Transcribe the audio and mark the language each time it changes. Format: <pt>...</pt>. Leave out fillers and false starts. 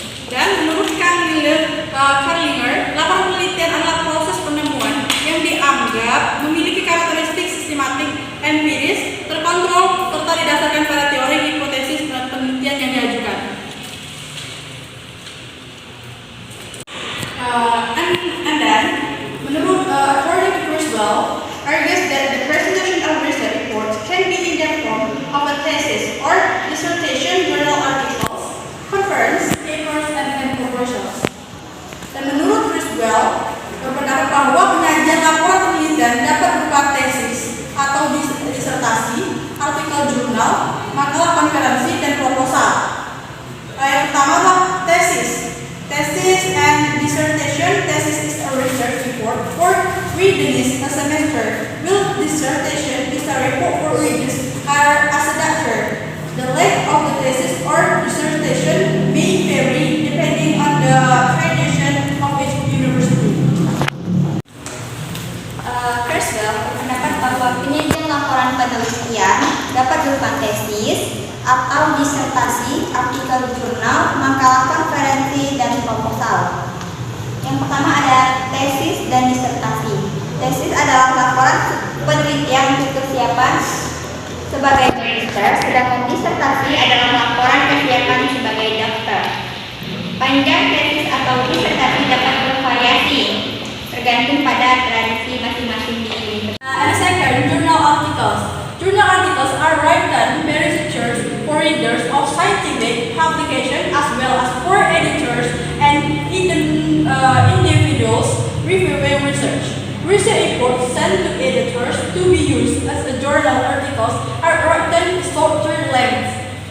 <id>Dan menurut Carlinger, laporan penelitian adalah proses penemuan yang dianggap memiliki karakteristik sistematik, empiris, terkontrol, serta didasarkan pada teori, hipotesis, dan penelitian yang diajukan.</id> <en>And then, menurut according to Creswell, argues that the presentation of research reports can be in the form of a thesis or dissertation, journal articles, conference, papers, and proposals.</en> <id>Dan menurut Creswell, berpendapat bahwa penyajian laporan penelitian dapat berupa tesis atau disertasi, artikel jurnal, makalah konferensi, dan proposal. Yang pertama adalah tesis.</id> <en>Tesis and dissertation. Thesis is a research report for readings a semester, while dissertation is a report for readings as a doctor. The length of the thesis or dissertation may vary depending on the accreditation of each university.</en> <id>Creswell berpendapat bahwa penyajian laporan penelitian dapat berupa tesis atau disertasi, artikel jurnal, makalah konferensi, dan proposal. Yang pertama ada tesis dan disertasi. Tesis adalah laporan penelitian untuk kesiapan sebagai magister, sedangkan disertasi adalah laporan kesiapan sebagai dokter. Panjang tesis atau disertasi dapat bervariasi tergantung pada tradisi masing-masing di universitas.</id> <en>Second, journal articles. Journal articles are written by researchers for readers of scientific publications as well as for editors and individuals reviewing research. Research reports sent to editors to be used as a journal articles are written shorter length.</en>